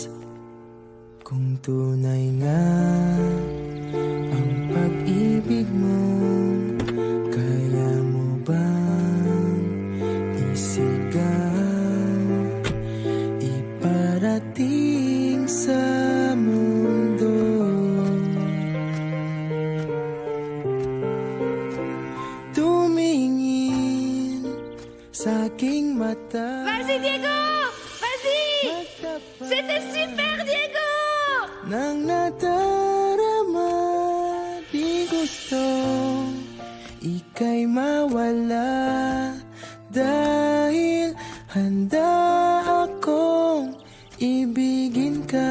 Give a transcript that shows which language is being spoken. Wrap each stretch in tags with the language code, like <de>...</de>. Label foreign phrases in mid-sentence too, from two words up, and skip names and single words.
<tl>Kung tunay nga ang pag-ibig mo, kaya mo bang isigaw, iparating sa mundo? Tumingin sa aking mata.</tl> <fr>Vas-y, Diego! Vas-y! C'était super, Diego!</fr> <tl>Nang nadarama, di gusto ika'y mawala. Dahil handa akong ibigin ka.</tl>